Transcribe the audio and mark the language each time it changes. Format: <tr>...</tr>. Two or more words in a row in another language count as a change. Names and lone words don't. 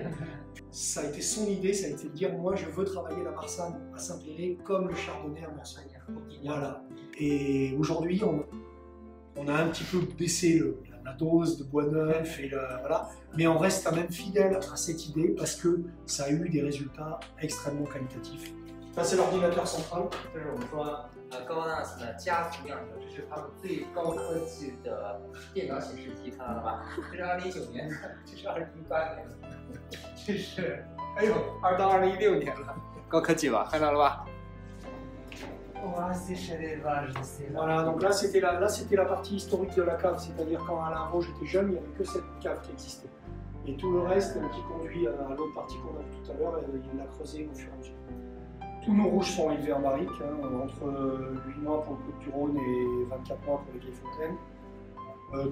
<fr>Ça a été son idée, ça a été de dire moi je veux travailler la Marsanne à Saint-Péray comme le Chardonnay à Marsanne. Voilà. Et aujourd'hui on a un petit peu baissé la dose de bois neuf et voilà, mais on reste quand même fidèle à cette idée parce que ça a eu des résultats extrêmement qualitatifs. Ça c'est l'ordinateur central.</fr> <zh>这是我们说高纳斯的家族样车，这是他们最高科技的电脑显示器，看到了吧？这是2019年的，这是2018年的，这是哎呦，2到2016年了，高科技吧？看到了吧？</zh> <fr>Voilà, donc là c'était la partie historique de la cave, c'est-à-dire quand Alain Vaux était jeune, il n'y avait que cette cave qui existait. Et tout le reste qui conduit à l'autre partie qu'on a vue tout à l'heure, il l'a creusé au fur et à mesure. Tous nos rouges sont élevés en barrique, entre 8 mois pour le Côte-du-Rhône et 24 mois pour les vieilles fontaines.</fr>